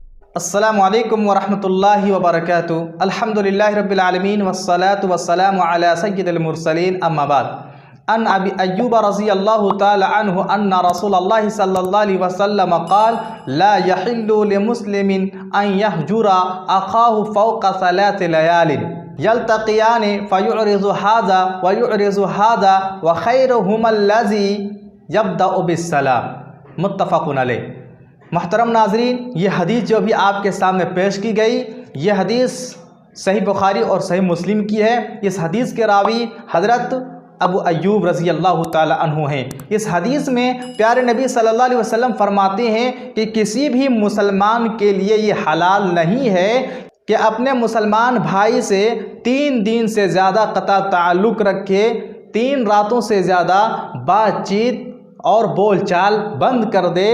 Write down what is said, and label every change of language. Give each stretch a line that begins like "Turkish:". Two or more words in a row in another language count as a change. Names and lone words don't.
Arabic: السلام عليكم ورحمة الله وبركاته. الحمد لله رب العالمين والصلاة والسلام على سيد المرسلين أما بعد. عن أبي أيوب رضي الله تعالى عنه أن رسول الله صلى الله عليه وسلم قال لا يحل لمسلم أن يهجر أخاه فوق ثلاث ليال يلتقيان فيعرض هذا ويعرض هذا وخيرهما الذي يبدأ بالسلام. متفق عليه.
Hindi: मोहतरम नाज़रीन, ये हदीस जो भी आपके सामने पेश की गई, ये हदीस सही बुखारी और सही मुस्लिम की है। इस हदीस के रावी हज़रत अबू अय्यूब
Arabic: رضي الله تعالى عنه
Hindi: हैं। इस हदीस में प्यारे नबी
Arabic: صلى الله عليه وسلم
Hindi: फरमाते हैं कि किसी भी मुसलमान के लिए ये हलाल नहीं है कि अपने मुसलमान भाई से 3 दिन से ज़्यादा क़ता ताल्लुक़ रखे, 3 रातों से ज़्यादा बातचीत और बोलचाल बंद कर दे।